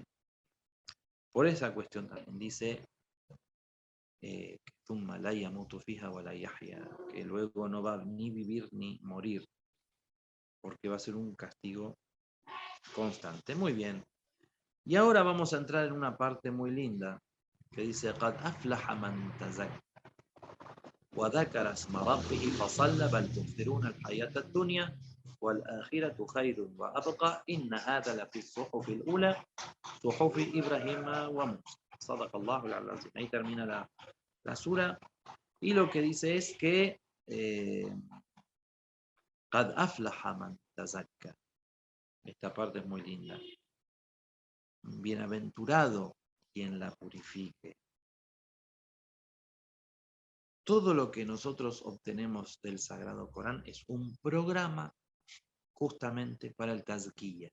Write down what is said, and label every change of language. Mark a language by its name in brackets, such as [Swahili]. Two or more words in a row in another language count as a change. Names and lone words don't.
[Spanish] Por esa cuestión también dice que luego no va ni vivir ni morir, porque va a ser un castigo constante. Muy bien. Y ahora vamos a entrar en una parte muy linda que dice [Arabic] قد أفلح من تزكى وذكر اسم ربه فصلى بل تؤثرون الحياة الدنيا والآخرة خير وأبقى إن هذا لفي الصحف الأولى صحف إبراهيم وموسى صدق الله العظيم. [Spanish] Ahí termina la sura y lo que dice es que [Arabic] قد أفلح من تزكى. [Spanish] Esta parte es muy linda. Bienaventurado quien la purifique. Todo lo que nosotros obtenemos del Sagrado Corán es un programa justamente para el tazkiya.